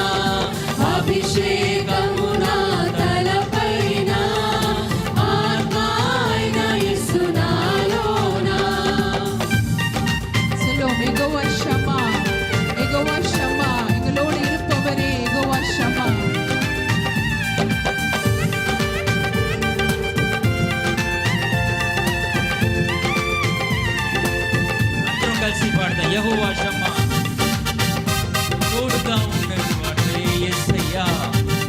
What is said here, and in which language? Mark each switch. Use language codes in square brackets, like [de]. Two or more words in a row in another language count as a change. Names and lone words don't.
[te] అభిషేకము నా తలపైన, ఆత్మ యేసు నాలోన. [ta] சொல்லுவோம், யெகோவா ஷமா, யெகோவா ஷமா, எங்களோடு இருப்பவரே யெகோவா ஷமா. [te] కలిసి పాడతా. యెహోవా షమ్మా, తోడుగా ఉన్నవాడే యేసయ్యా.